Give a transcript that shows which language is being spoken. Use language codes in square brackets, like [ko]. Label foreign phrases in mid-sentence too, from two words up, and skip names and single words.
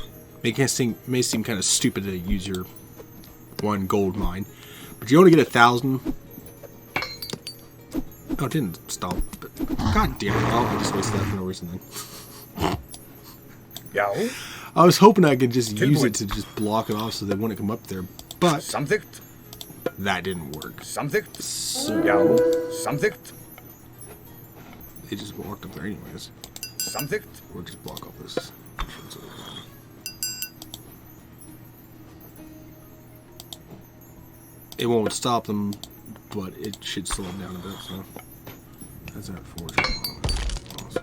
[en] May seem kind of stupid to use your one gold mine, but you only get 1,000. Oh, it didn't stop. But God damn it! I just wasted that for no reason then. [is] Já. [en] I was hoping I could just use it to just block it off so they wouldn't come up there, but [is] Samþykkt. [en] that didn't work. [is] Samþykkt. [en] So [is] Já. Samþykkt. [en] they just walked up there anyways. [is] Samþykkt. [en] Or just block off this entrance over there. It won't stop them, but it should slow them down a bit, so. That's that forge. Awesome.